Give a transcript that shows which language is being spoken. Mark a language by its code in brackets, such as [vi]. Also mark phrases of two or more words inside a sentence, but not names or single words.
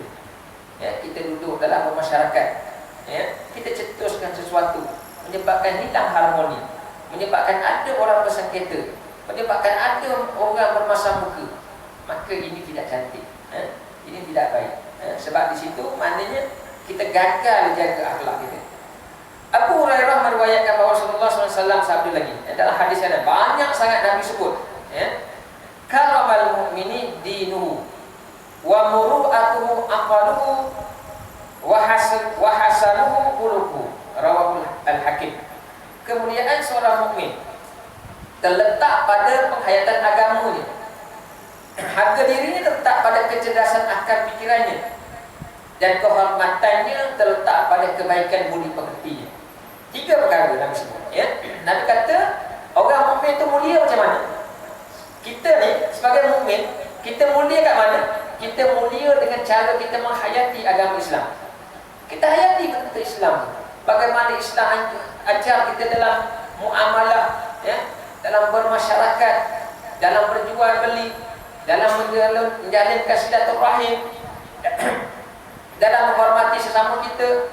[ms] Ya, kita duduk dalam masyarakat, ya, kita cetuskan sesuatu menyebabkan hilang harmoni, menyebabkan ada orang bersengketa, menyebabkan ada orang bermasam muka, maka ini tidak cantik, ini tidak baik. Sebab di situ maknanya kita gagal jaga akhlak kita. Abu Hurairah meriwayatkan bahawa Rasulullah SAW sabda lagi dalam hadis yang banyak sangat Nabi sebut, [ar] ya, كرم المؤمن دينه ومروءته عقله وحسبه خلقه، رواه الحاكم. [ms] Kemuliaan seorang mukmin terletak pada penghayatan agamanya. Harga dirinya terletak pada kecerdasan akal pikirannya, dan kehormatannya terletak pada kebaikan budi pekertinya. 3 perkara Nabi sebut, ya. Nabi kata orang mukmin itu mulia macam mana? Kita ni sebagai mukmin, kita mulia kat mana? Kita mulia dengan cara kita menghayati agama Islam. Kita hayati betul Islam. Bagaimana Islam ajar kita dalam muamalah, ya, dalam bermasyarakat, dalam berjual beli, dalam menjalinkan silaturahim, dalam menghormati sesama kita.